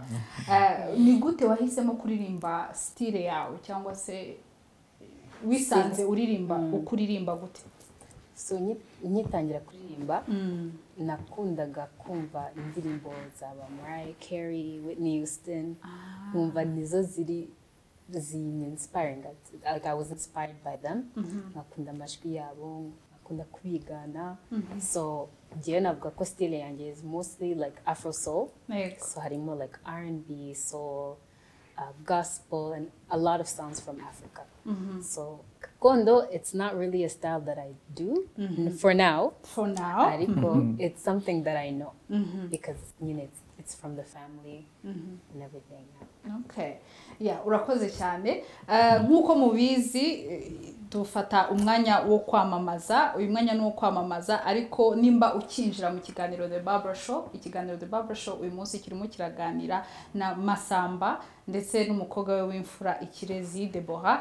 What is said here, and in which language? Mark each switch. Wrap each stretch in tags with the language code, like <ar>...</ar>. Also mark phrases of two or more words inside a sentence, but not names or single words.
<rw>Ni gute wahisemo kuririmba style yawe cyangwa se wisanze uririmba ukuririmba gute? So nyitangira kuririmba nakundaga kumva indirimbo za Mariah Carey, Whitney Houston, kumva nizo ziri inspiring.</rw> <en>Like I was inspired by them.</en> <rw>Nakunda amajwi yabo, nakunda kubigana. So jewe navuga ko style yanjye</rw> <en>is mostly like Afro soul. So harimo like R&B, soul, gospel, and a lot of sounds from Africa. So Kondo, it's not really a style that I do for now.</en> <rw>Ariko,</rw> <en>it's something that I know because it's from the family and everything.</en> <rw>Okay. Urakoze cyane. Nkuko mubizi dufata umwanya wo kwamamaza, uyu mwanya no kwamamaza ariko nimba ukinjira mu kiganiro The Barber Show, ikiganiro The Barber Show uyu munsi kirimo kiraganira na Massamba ndetse n'umukobwa we w'imfura Ikirezi Deborah.</rw>